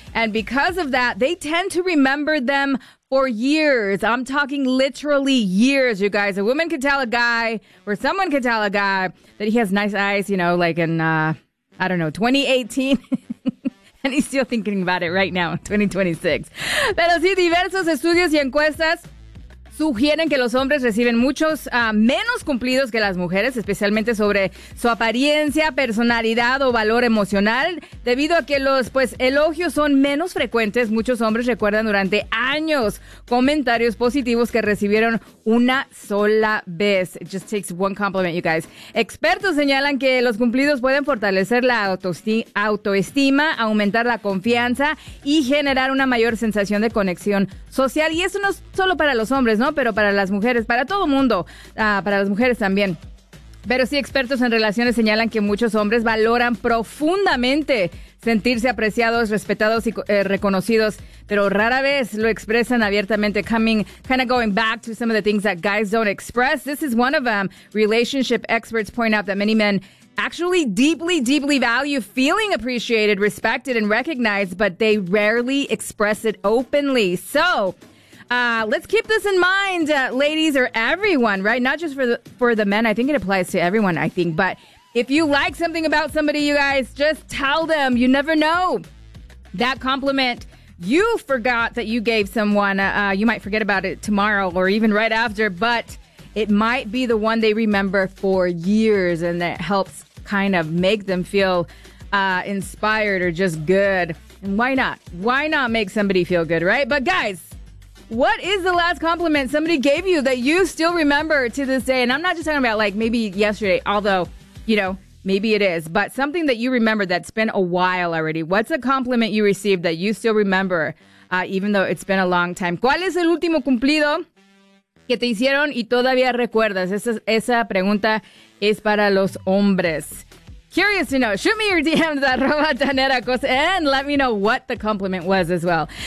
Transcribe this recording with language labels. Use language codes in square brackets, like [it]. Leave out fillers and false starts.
[en] And because of that, they tend to remember them for years. I'm talking literally years, you guys. A woman can tell a guy, or someone can tell a guy, that he has nice eyes, you know, like in, 2018. And he's still thinking about it right now, 2026. [es] Pero sí, diversos estudios y encuestas sugieren que los hombres reciben muchos menos cumplidos que las mujeres, especialmente sobre su apariencia, personalidad o valor emocional. Debido a que los elogios son menos frecuentes, muchos hombres recuerdan durante años comentarios positivos que recibieron una sola vez. [en] It just takes one compliment, you guys. [es] Expertos señalan que los cumplidos pueden fortalecer la autoestima, aumentar la confianza y generar una mayor sensación de conexión social. Y eso no es solo para los hombres, ¿no? Pero para las mujeres, para todo mundo, para las mujeres también. Pero sí, expertos en relaciones señalan que muchos hombres valoran profundamente sentirse apreciados, respetados y reconocidos, pero rara vez lo expresan abiertamente. [en] Going back to some of the things that guys don't express, this is one of them. Relationship experts point out that many men actually deeply, deeply value feeling appreciated, respected, and recognized, but they rarely express it openly. So let's keep this in mind, ladies, or everyone, right? Not just for the men. I think it applies to everyone, I think. But if you like something about somebody, you guys, just tell them. You never know. That compliment you forgot that you gave someone, you might forget about it tomorrow or even right after, but it might be the one they remember for years, and that helps kind of make them feel inspired or just good. And why not? Why not make somebody feel good, right? But guys, what is the last compliment somebody gave you that you still remember to this day? And I'm not just talking about like maybe yesterday, although, you know, maybe it is. But something that you remember that's been a while already. What's a compliment you received that you still remember, even though it's been a long time? [es] ¿Cuál es el último cumplido que te hicieron y todavía recuerdas? Esa pregunta es para los hombres. [en] Curious to know, shoot me your DMs @TaneraCosa and let me know what the compliment was as well.